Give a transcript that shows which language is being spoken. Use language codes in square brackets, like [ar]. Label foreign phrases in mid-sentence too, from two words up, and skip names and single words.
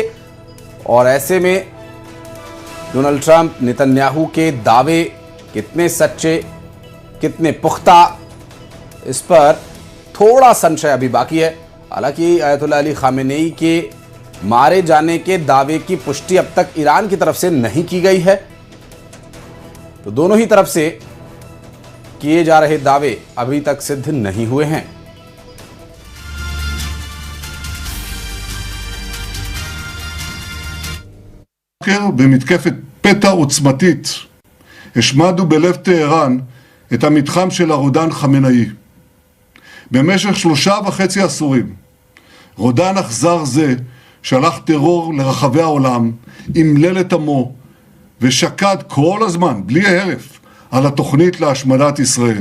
[hi] और ऐसे में डोनाल्ड ट्रंप नेतन्याहू के दावे कितने सच्चे, कितने पुख्ता, इस पर थोड़ा संशय अभी बाकी है। हालांकि अयातुल्लाह अली खामेनेई के मारे जाने के दावे की पुष्टि अब तक ईरान की तरफ से नहीं की गई है, तो दोनों ही तरफ से किए जा रहे दावे अभी तक सिद्ध नहीं हुए हैं। [he] במתקפת פתע עוצמתית השמדנו בלב טהרן את המתחם של הרודן חמינאי. במשך 3.5 עשורים רודן אכזר זה שלח טרור לרחבי העולם, אמלל את עמו ושקד כל הזמן בלי הרף על התוכנית להשמדת ישראל.